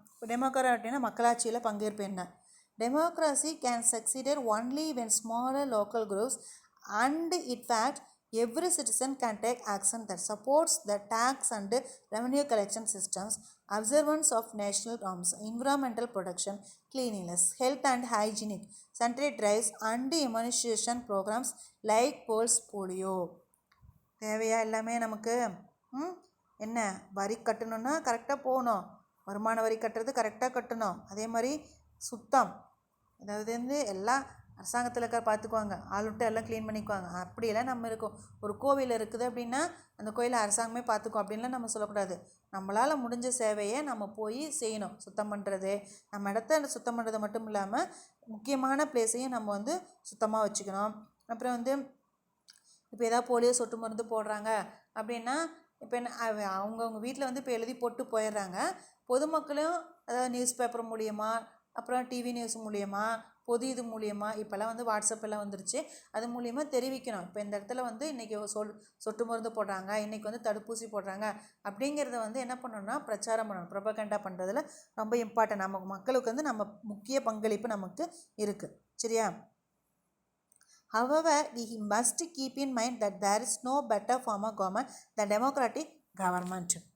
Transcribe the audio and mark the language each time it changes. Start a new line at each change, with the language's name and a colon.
Tamil: டெமோக்ராட்டினா மக்களாட்சியில் பங்கேற்பு என்ன.
English: Democracy can succeed only when smaller local groups and in fact every citizen can take action that supports the tax and revenue collection systems, observance of national norms, environmental protection, cleanliness, health and hygienic, sanitary drives and immunization programs like pulse polio.
Tamil: தேவையா எல்லாமே நமக்கு? என்ன, வரி கட்டணும்னா கரெக்டாக போகணும், வருமான வரி கட்டுறது கரெக்டாக கட்டணும், அதே மாதிரி சுத்தம், அதாவது வந்து எல்லாம் அரசாங்கத்தில் இருக்க பார்த்துக்குவாங்க, ஆள் விட்டு எல்லாம் க்ளீன் பண்ணிக்குவாங்க, அப்படியெல்லாம் நம்ம இருக்கோம். ஒரு கோவில் இருக்குது அப்படின்னா அந்த கோயிலை அரசாங்கமே பார்த்துக்கும் அப்படின்லாம் நம்ம சொல்லக்கூடாது. நம்மளால் முடிஞ்ச சேவையை நம்ம போய் செய்யணும். சுத்தம் பண்ணுறது, நம்ம இடத்த சுத்தம் பண்ணுறது மட்டும் இல்லாமல் முக்கியமான பிளேஸையும் நம்ம வந்து சுத்தமாக வச்சுக்கணும். அப்புறம் வந்து இப்போ ஏதாவது போலியோ சொட்டு மருந்து போடுறாங்க அப்படின்னா, இப்போ என்ன, அவங்கவுங்க வீட்டில் வந்து இப்போ எழுதி போட்டு போயிடுறாங்க. பொதுமக்களும் அதாவது நியூஸ் பேப்பர் மூலியமாக, அப்புறம் டிவி நியூஸ் மூலியமாக, பொது இது மூலியமாக, இப்போல்லாம் வந்து வாட்ஸ்அப் எல்லாம் வந்துருச்சு, அது மூலியமாக தெரிவிக்கணும். இப்போ இந்த இடத்துல வந்து இன்றைக்கி சொட்டு மருந்து போடுறாங்க, இன்றைக்கி வந்து தடுப்பூசி போடுறாங்க அப்படிங்கிறத வந்து என்ன பண்ணணும்னா பிரச்சாரம் பண்ணணும். ப்ரொபகண்டா பண்ணுறதுல ரொம்ப இம்பார்ட்டன்ட். நம்ம மக்களுக்கு வந்து நம்ம முக்கிய பங்களிப்பு நமக்கு இருக்குது, சரியா.
English: However, we must keep in mind that there is no better form of government than democratic government.